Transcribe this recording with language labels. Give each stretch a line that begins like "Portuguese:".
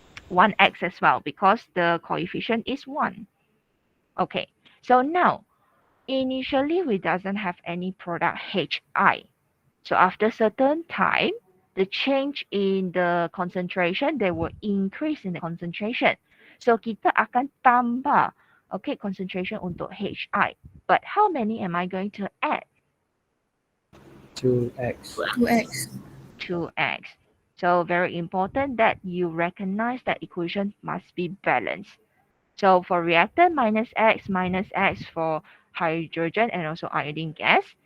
English: 1X as well because the coefficient is 1. Okay. So now, initially we doesn't have any product HI. So after certain time, the change in the concentration, they will increase in the concentration.
Malay: So kita akan tambah, okay, concentration untuk HI.
English: But how many am I going to add? 2x. 2x. 2x. So very important that you recognize that equation must be balanced. So for reactant, minus X for hydrogen and also iodine gas.